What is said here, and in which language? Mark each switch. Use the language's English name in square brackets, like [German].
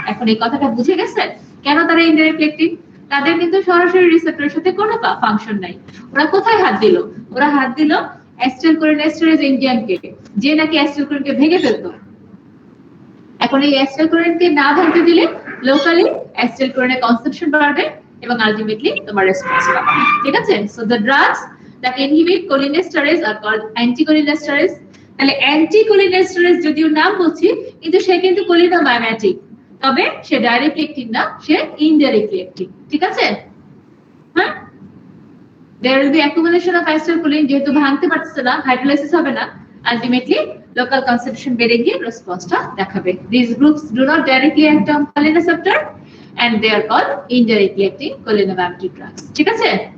[Bangla] এখন এই কথাটা বুঝে গেছেন কেন তারা ইনডাইরেক্টলি অ্যাক্টিং? তাদের কিন্তু সরাসরি রিসেপ্টরের সাথে কোনো ফাংশন নাই। ওরা কোথায় হাত দিল? ওরা হাত দিল অ্যাসিটাইলকোলিনেস্টারেজ এনজাইমকে, যে নাকি অ্যাসিটাইলকোলিনকে ভেঙে ফেলতো। এখন এই অ্যাসিটাইলকোলিনকে না ভাঙতে দিলে লোকালি অ্যাসিটাইলকোলিনের কনসাম্পশন বাড়বে এবং আলটিমেটলি তোমার রেসপন্স পাবে, ঠিক আছে? [English] So the drugs that inhibit cholinesterase are called anticholinesterase. [Bangla] তাহলে অ্যান্টিকোলিনেস্টারেজ যদিও নাম বলছি, কিন্তু সে কিন্তু কোলিনোমাইমেটিক, তবে সে ডাইরেক্টলি অ্যাক্টিভ না, সে ইনডাইরেক্টলি অ্যাক্টিভ, ঠিক আছে? হ্যাঁ, [English] there will be accumulation of acetylcholine, [Bangla] যেহেতু ভাঙতে পারছে না, হাইড্রোলাইসিস হবে না, আলটিমেটলি লোকাল কনসেন্ট্রেশন বেড়ে গিয়ে রেসপন্সটা দেখাবে। [English] These groups do not directly act on choline receptor and they are called indirectly acting cholinomimetic drugs, [Bangla] ঠিক আছে?